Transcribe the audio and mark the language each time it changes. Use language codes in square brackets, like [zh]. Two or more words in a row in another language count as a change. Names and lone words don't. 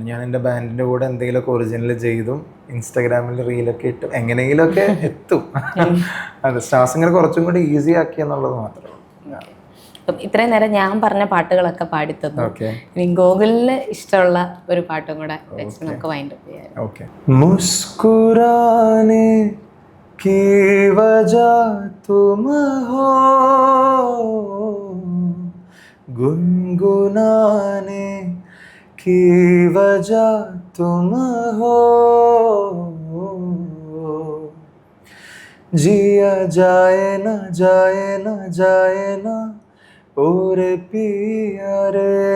[ml] ഞാൻ എൻ്റെ ബാൻഡിൻ്റെ കൂടെ എന്തെങ്കിലുമൊക്കെ ഒറിജിനൽ ചെയ്തും ഇൻസ്റ്റാഗ്രാമിൽ റീലൊക്കെ ഇട്ടും എങ്ങനെയെങ്കിലുമൊക്കെ എത്തും. അതെ, സ്റ്റാർ സിംഗർ കുറച്ചും കൂടി ഈസി ആക്കി എന്നുള്ളത് മാത്രമേ. ഇത്രയും നേരം ഞാൻ പറഞ്ഞ പാട്ടുകളൊക്കെ പാടിത്തന്നു. ഇനി ഗൂഗിളിൽ ഇഷ്ടമുള്ള ഒരു പാട്ടും കൂടെ വെച്ച് നമുക്ക് [en] wind up [ml] ചെയ്യാം. ഓക്കെ. [hi] മുസ്കുരാനെ की वजह तुम हो, गुनगुनाने की वजह तुम हो, जिया जाए न जाए न जाए न और पिया रे,